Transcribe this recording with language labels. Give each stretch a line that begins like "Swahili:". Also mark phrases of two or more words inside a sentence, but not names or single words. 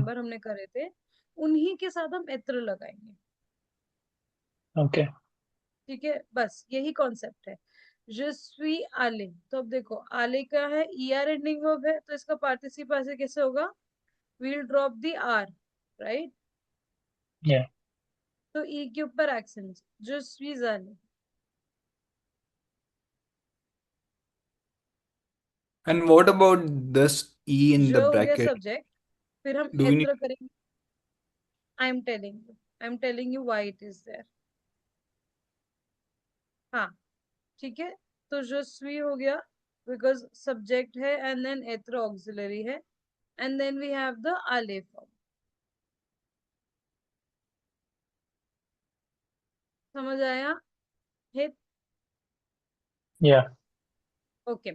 Hindi: remember हमने करे थे, उन्हीं के साथ हम être लगाएंगे.
English: Okay.
Hindi: ठीक है, बस यही कॉन्सेप्ट है.
French: je suis allé.
Hindi: तो अब देखो, आले का है, er
English: ending verb
Hindi: है, तो इसका पार्टिसिपल ऐसे कैसे होगा?
English: we'll drop the r, right? Yeah.
Hindi: तो e के ऊपर accent.
French: je suis allé.
English: And what about this E in
French: je
English: the
Hindi: हो गया
English: bracket?
Hindi: सब्जेक्ट. फिर हम
English: Do we need être करेंगे. I am telling you why it is there.
Hindi: हाँ, ठीक है.
English: तो
French: je suis
Hindi: हो गया
English: because subject है and then être ऑक्सिलरी है, and then we have the allé form.
Hindi: समझ आया? हित?
English: Yeah. ओके।